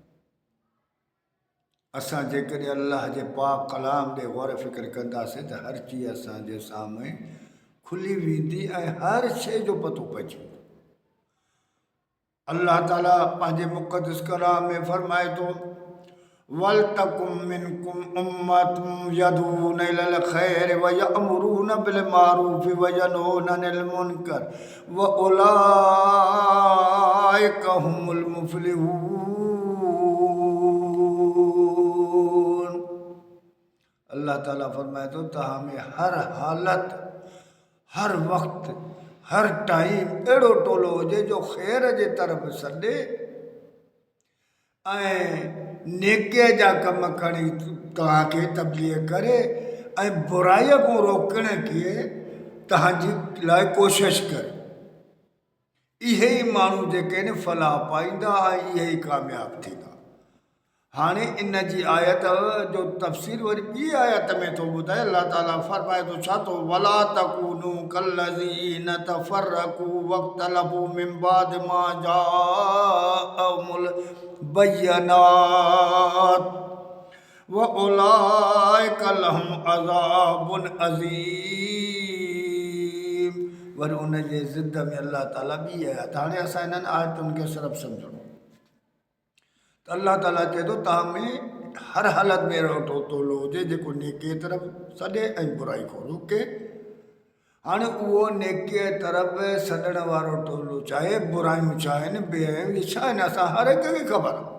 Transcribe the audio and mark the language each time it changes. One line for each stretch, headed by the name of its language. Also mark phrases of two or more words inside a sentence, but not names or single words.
Sindhi: असां जेकॾहिं अल्लाह जे पाक कलाम ॾे गौर फ़िक्र कंदासीं त हर चीज़ असांजे साम्हूं खुली वेंदी ऐं हर शइ जो पतो पइजी वेंदो। अल्लाह ताला पंहिंजे मुक़द्दस कलाम में फरमाए थो
Arabic: ولتكن منكم أمة يدعون إلى الخير ويأمرون بالمعروف وينهون عن المنكر وأولئك هم المفلحون.
Sindhi: अल्लाह ताला फरमाए थो तव्हां में हर हालत हर वक़्त हर टाइम अहिड़ो टोलो हुजे जो ख़ैर जे तरफ़ सॾे ऐं नेकीअ जा कम खणी तव्हांखे तब्लीग करे ऐं बुराईअ खां रोकण खे तव्हांजी लाइ कोशिश करे। इहे ई माण्हू जेके आहिनि फलाह पाईंदा ऐं इहे ई कामयाबु थींदा। हाणे इन जी आयत जो तफ़सीर वरी ॿी आयत में थो ॿुधाए। अल्लाह ताला फरमाए थो छा थो
Arabic: ولا تكونوا كالذين تفرقوا واختلفوا من بعد ما جاءهم البينات وأولئك لهم عذاب عظيم.
Sindhi: वरी उन जे ज़िद में अल्लाह ताला ॿी आयत। हाणे असां इन्हनि आयतुनि खे सिर्फ़ु सम्झणो त अल्लाह ताला चए थो तव्हां में हर हालत में अहिड़ो टोलो हुजे जेको नेकीअ तरफ़ सॾे ऐं बुराई खां रोके। हाणे उहो नेकीअ तरफ़ सॾण वारो टोलो चाहे बुरायूं चाहे बेअ छा आहिनि असां हर हिक खे ख़बर आहे।